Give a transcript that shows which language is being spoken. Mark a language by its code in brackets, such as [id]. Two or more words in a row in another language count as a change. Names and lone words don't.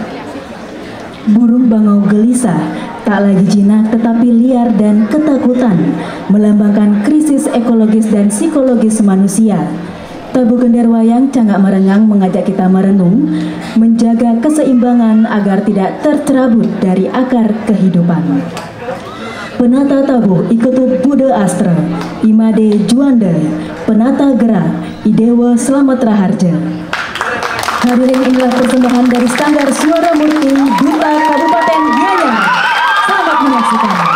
[id] Burung bangau gelisah, tak lagi jinak tetapi liar dan ketakutan, melambangkan krisis ekologis dan psikologis manusia. Tabuh Gender Wayang Cangak Merengang mengajak kita merenung, menjaga keseimbangan agar tidak tercerabut dari akar kehidupan. Penata tabuh Iketut Bude Astra, Imade Juanda, penata gerak Idewa Slamet Raharja. Hadirin, inilah persembahan dari Sanggar Suara Murti, Duta, Kabupaten Gianyar. Selamat menyaksikan.